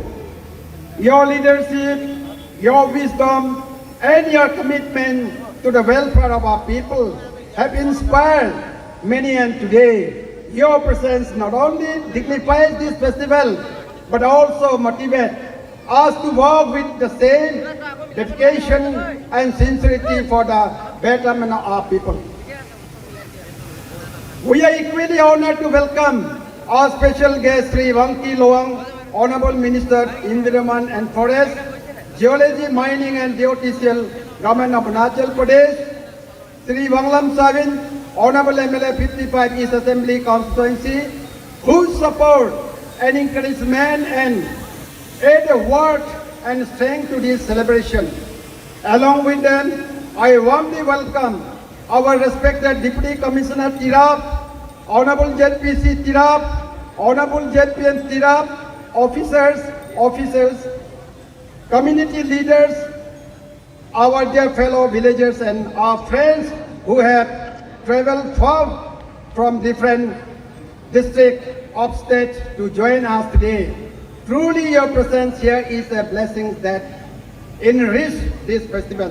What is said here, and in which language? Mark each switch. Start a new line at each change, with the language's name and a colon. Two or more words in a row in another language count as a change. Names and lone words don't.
English: Your leadership, your wisdom, and your commitment to the welfare of our people have inspired many, and today your presence not only dignifies this festival but also motivates us to work with the same dedication and sincerity for the betterment of our people. We are equally honored to welcome our special guest, Sri Wangki Loang, Honorable Minister, Environment and Forest, Geology, Mining and Geotechnical, Government of Arunachal Pradesh, Sri Wanglam Savin, Honorable MLA 55 East Assembly Constituency, whose support and encouragement and aid work and strength to this celebration. Along with them, I warmly welcome our respected Deputy Commissioner Tirap, Honorable ZPC Tirap, Honorable ZPN Tirap, officers, community leaders, our dear fellow villagers and our friends who have traveled far from different districts of state to join us today. Truly your presence here is a blessing that enrich this festival.